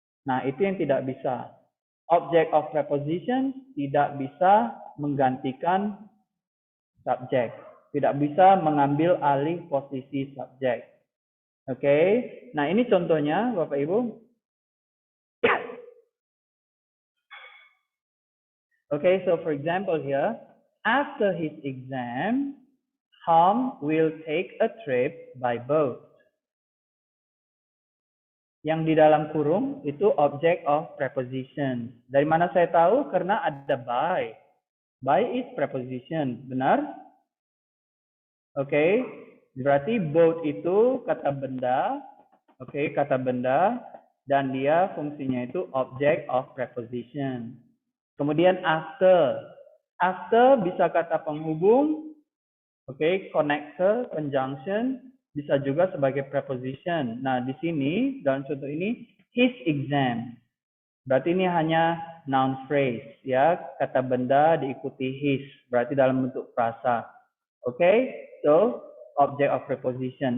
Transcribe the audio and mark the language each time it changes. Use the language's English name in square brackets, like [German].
[Indonesian] Nah, itu yang tidak bisa. Object of preposition tidak bisa menggantikan subjek. Tidak bisa mengambil alih posisi subjek. Oke, nah ini contohnya Bapak Ibu. [English] Okay, so for example here, after his exam, Tom will take a trip by boat. [Indonesian] Yang di dalam kurung itu object of preposition. Dari mana saya tahu? Karena ada by. [English] By is preposition, [Indonesian] benar? Oke, berarti boat itu kata benda. Oke, kata benda. Dan dia fungsinya itu object of preposition. Kemudian after. After bisa kata penghubung. Oke, connector, conjunction. Bisa juga sebagai preposition. Nah, di sini, dalam contoh ini, his exam. Berarti ini hanya noun phrase. Ya, kata benda diikuti his. Berarti dalam bentuk frasa. Oke, [English] so object of preposition.